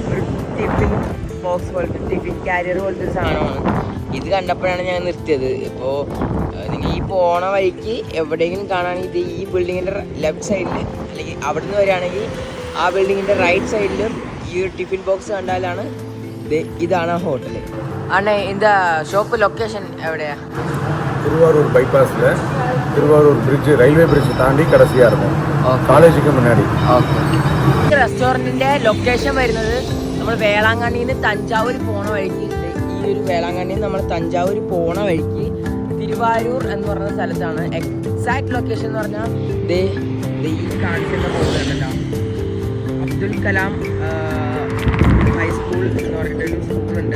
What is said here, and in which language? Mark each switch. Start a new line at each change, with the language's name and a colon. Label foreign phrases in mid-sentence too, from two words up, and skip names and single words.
Malayalam: ഒരു
English: tiffin box
Malayalam: പോലത്തെ
English: tiffin carrier
Malayalam: പോലത്തെ ഒരു സാധനമാണ്. ഇത് കണ്ടപ്പോഴാണ് ഞാൻ നിർത്തിയത്. ഇപ്പോൾ നിങ്ങൾ ഈ പോണ വഴിക്ക് എവിടെയെങ്കിലും കാണുകയാണെങ്കിൽ ഇത് ഈ ബിൽഡിങ്ങിൻ്റെ
English: left side
Malayalam: അല്ലെങ്കിൽ അവിടെ നിന്ന് വരികയാണെങ്കിൽ ആ ബിൽഡിങ്ങിൻ്റെ
English: right side
Malayalam: ഈ
English: tiffin box
Malayalam: കണ്ടാലാണ് ഇതാണ് ആ ഹോട്ടൽ.
Tamil: അണ്ണേ இந்த
English: shop location
Tamil: எவடையா? திருவாரூர் பைபாஸில் திருவாரூர் பிரிட்ஜ்
English: railway bridge
Tamil: தாண்டி கடைசியாக இருக்கும், காலேஜுக்கு முன்னாடி.
Malayalam: ഈ
English: restaurant location
Malayalam: വരുന്നത് നമ്മൾ വേളാങ്കണ്ണിയിൽ നിന്ന് തഞ്ചാവൂർ പോണ വഴിക്ക്. ഈ ഒരു വേളാങ്കണ്ണിയിൽ നിന്ന് നമ്മൾ തഞ്ചാവൂർ പോണ വഴിക്ക് തിരുവാരൂർ എന്ന് പറയുന്ന സ്ഥലത്താണ്.
English: exact location
Malayalam: എന്ന് പറഞ്ഞാൽ ഈ കാണിക്കുന്ന പോകുന്നുണ്ടല്ലോ, അബ്ദുൽ കലാം ഹൈസ്കൂൾ എന്ന് പറഞ്ഞിട്ടൊരു സ്കൂളുണ്ട്.